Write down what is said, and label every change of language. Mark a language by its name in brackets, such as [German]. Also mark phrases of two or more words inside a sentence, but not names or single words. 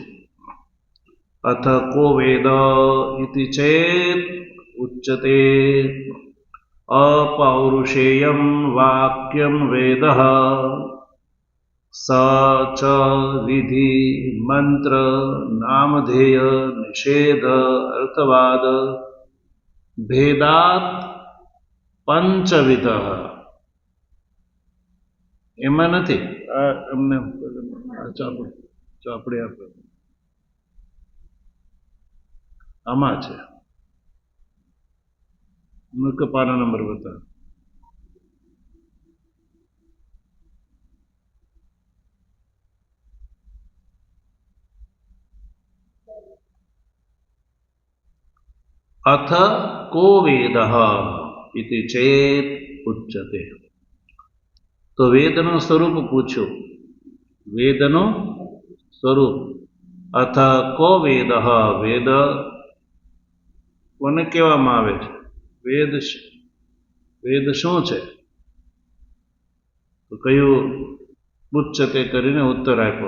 [Sanskrit] અથ કો વેદ ઇતિ ચેત ઉચ્યતે અપૌરુષેયમ વાક્યમ વેદઃ સ ચ વિધિ મંત્ર નામધેય નિષેધ અર્થવાદ ભેદાત પંચવિધ। [Gujarati] એમાં નથી, અમને ચોપડી આપે આમાં છે। મુખ્ય પાના નંબર બતા। [Sanskrit] अथ को वेदः इति चेत् उच्यते। [Gujarati] તો વેદનું સ્વરૂપ પૂછ્યું. વેદનું સ્વરૂપ [Sanskrit] અથ કો વેદ. [Gujarati] વેદ કોને કહેવામાં આવે છે? વેદ શું છે? તો કયું ઉચ્ચતે કરીને ઉત્તર આપ્યો.